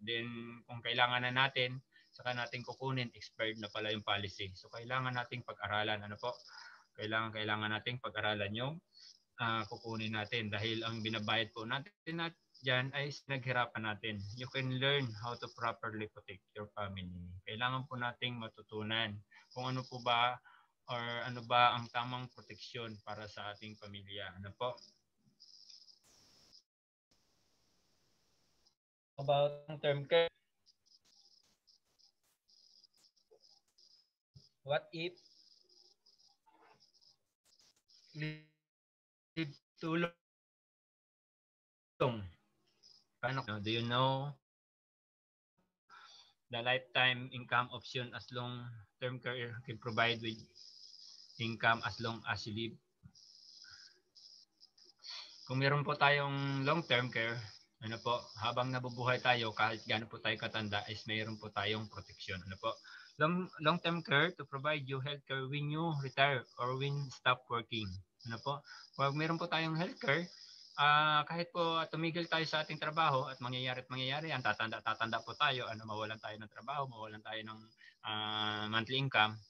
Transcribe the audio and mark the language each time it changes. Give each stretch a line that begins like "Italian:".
Filipino: Then kung kailangan na natin, saka natin kukunin, expired na pala yung policy. So kailangan nating pag-aralan. Ano po? Kailangan nating pag-aralan yung kukunin natin dahil ang binabayad po natin dyan ay naghirapan natin.
English: You can learn how to properly protect your family.
Filipino: Kailangan po nating matutunan kung ano po ba or ano ba ang tamang proteksyon para sa ating pamilya. Ano po?
English: About long-term care. What if live too long? Do you know the lifetime income option as long-term care can provide with income as long as you live?
Filipino: Kung meron po tayong long-term care, habang nabubuhay tayo, kahit gaano po tayo katanda, is mayroon po tayong protection.
English: Long-term care to provide you healthcare when you retire or when stop working.
Filipino: Pag meron po tayong healthcare, kahit po tumigil tayo sa ating trabaho at mangyayari yan, tatanda po tayo, mawalan tayo ng trabaho, mawalan tayo ng monthly income.